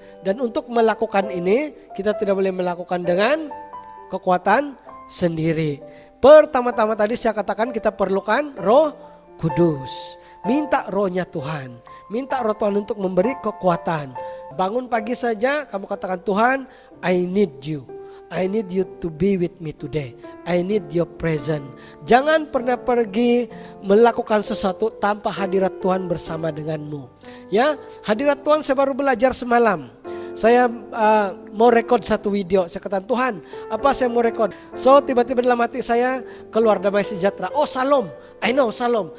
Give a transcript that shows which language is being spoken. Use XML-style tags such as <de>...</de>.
<ms>Dan untuk melakukan ini, kita tidak boleh melakukan dengan kekuatan sendiri. Pertama-tama tadi saya katakan kita perlukan Roh Kudus. Minta rohnya Tuhan. Minta roh Tuhan untuk memberi kekuatan. Bangun pagi saja kamu katakan, Tuhan,</ms> <en>I need you. I need you to be with me today. I need your presence.</en> <ms>Jangan pernah pergi melakukan sesuatu tanpa hadirat Tuhan bersama denganmu. Ya, hadirat Tuhan saya baru belajar semalam. Saya mau rekod satu video. Saya katakan, Tuhan, apa saya mau rekod? So tiba-tiba dalam hati saya keluar damai sejahtera. Salam.</ms> <en>I know</en> <ms>salam.</ms>